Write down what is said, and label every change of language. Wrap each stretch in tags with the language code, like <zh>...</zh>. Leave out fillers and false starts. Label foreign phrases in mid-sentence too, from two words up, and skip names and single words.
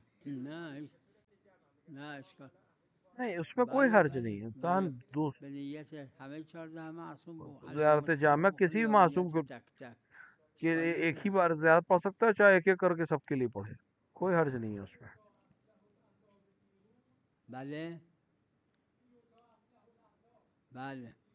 <fa>نه نه اشکال.</fa> <hi>नहीं, उसमें कोई</hi> <fa>بله</fa> <hi>हर्ज</hi> <fa>بله</fa> <hi>नहीं है। इंसान दूस</hi> <fa>به نیت همه 14 معصوم علیهم</fa> <hi>ज़ियारत जामा</hi> <fa>السلام بخونه</fa> <hi>किसी भी</hi> <fa>یا به</fa> <hi>मासूम</hi> <fa>نیت</fa> <hi>को</hi> <fa>تک تک</fa> <hi>कि</hi> <fa>اشکال</fa> <hi>एक ही</hi> <fa>نداره.</fa> <hi>बार ज़ियारत पढ़ सकता है, चाहे एक एक करके सबके लिए पढ़े, कोई हर्ज नहीं है उसमें।</hi> <fa>بله بله</fa>